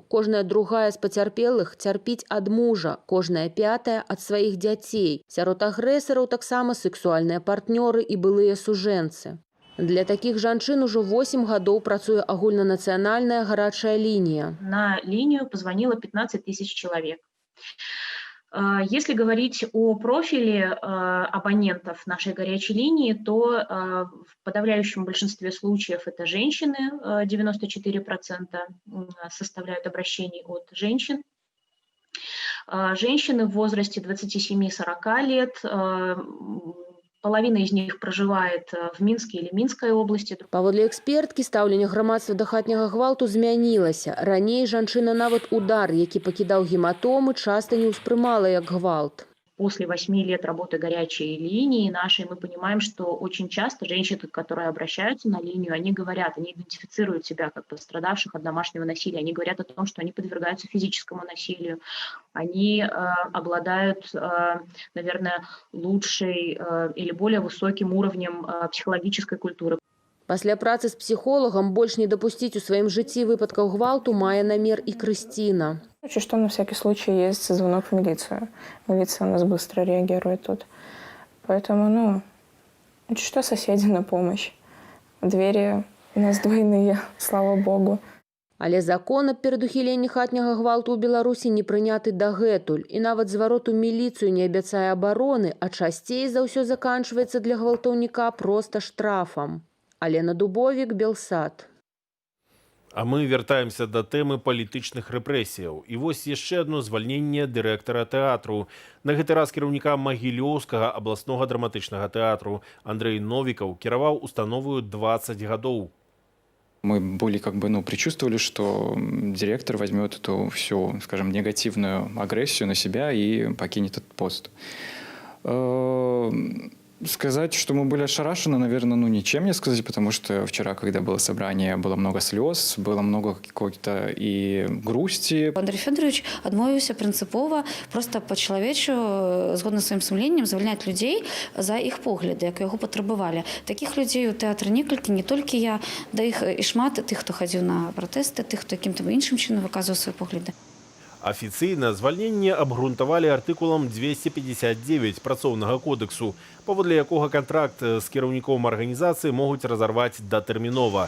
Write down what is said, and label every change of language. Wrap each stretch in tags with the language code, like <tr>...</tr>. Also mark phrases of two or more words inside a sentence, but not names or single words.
<be>Кожная другая з пацярпелых цярпіць ад мужа, кожная пятая ад сваіх дзяцей. Сярод агрэсараў таксама сексуальныя партнёры і былыя сужэнцы. Для такіх жанчын ужо 8 гадоў працуе агульнанацыянальная гарачая лінія.</be> <ru>На линию позвонило 15 тысяч человек. Если говорить о профиле абонентов нашей горячей линии, то в подавляющем большинстве случаев это женщины, 94% составляют обращений от женщин. Женщины в возрасте 27-40 лет, половина из них проживает в Минске или Минской области.</ru> <be>Паводле эксперткі, стаўленне грамадства да хатняга гвалту змянілася. Раней жанчына нават удар, які пакідаў гематомы, часта не ўспрымала як гвалт.</be> <ru>После 8 лет работы горячей линии нашей мы понимаем, что очень часто женщины, которые обращаются на линию, они говорят, они идентифицируют себя как пострадавших от домашнего насилия, они говорят о том, что они подвергаются физическому насилию, они обладают, наверное, лучшей или более высоким уровнем психологической культуры.</ru> <be>Пасля працы з псіхолагам больш не дапусціць у сваім жыцці выпадкаў гвалту мае намер і Крысціна.</be> <ru>Если что, на всякий случай есть звонок в милицию. Милиция у нас быстро реагирует тут. Поэтому, что соседи на помощь. Двери у нас двойные, слава богу.</ru> <be>Але закон аб перадухіленні хатняга гвалту ў Беларусі не прыняты дагэтуль. І нават зварот у міліцыю не абяцае абароны, а часцей за ўсё заканчваецца для гвалтаўніка проста штрафам. Алена Дубовік, Белсат. А мы вяртаемся да тэмы палітычных рэпрэсіяў. І вось яшчэ адно звальненне дырэктара тэатру. На гэты раз кіраўніка Магілёўскага абласнога драматычнага тэатру Андрэй Новікаў кіраваў установою 20 гадоў.</be> <ru>Мы были предчувствовали, что директор возьмет эту всю, скажем, негативную агрессию на себя и покинет этот пост. Сказать, что мы были ошарашены, наверное, ничем не сказать, потому что вчера, когда было собрание, было много слез, было много какой-то и грусти.</ru> <be>Андрей Федорович адмовіўся прынцыпова просто па-чалавечу, згодна сваім сумленнем, звальняць людзей за іх погляды, як яго патрабавалі. Такіх людзей у тэатры некалькі, не толькі я, да іх і шмат тых, хто хадзіў на пратэсты, тых, хто якім-то іншым чынам выказваў свае погляды. Афіцыйна звальненне абгрунтавалі артыкулам 259 працоўнага кодексу, паводле якога кантракт з кіраўніком арганізацыі могуць разарваць датэрмінова.</be>